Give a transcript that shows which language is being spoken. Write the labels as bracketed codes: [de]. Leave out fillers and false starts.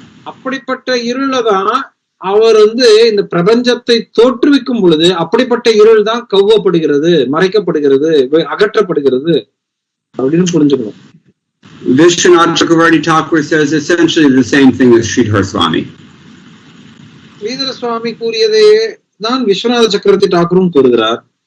[ta] அப்படிப்பட்ட இருளதான் அவர் வந்து இந்த பிரபஞ்சத்தை தோற்றுவிக்கும் பொழுது அப்படிப்பட்ட இருள் தான் கவ்வப்படுகிறது, மறைக்கப்படுகிறது, அகற்றப்படுகிறது அப்படின்னு புரிஞ்சுக்கணும். [en] Vishwanath Chakravarti Thakur says essentially the same thing as Sridhar Swami. [ta] Sridhara சுவாமி கூறியதே தான் விஸ்வநாத சக்கரவர்த்தி டாக்கூரும் கூறுகிறார்.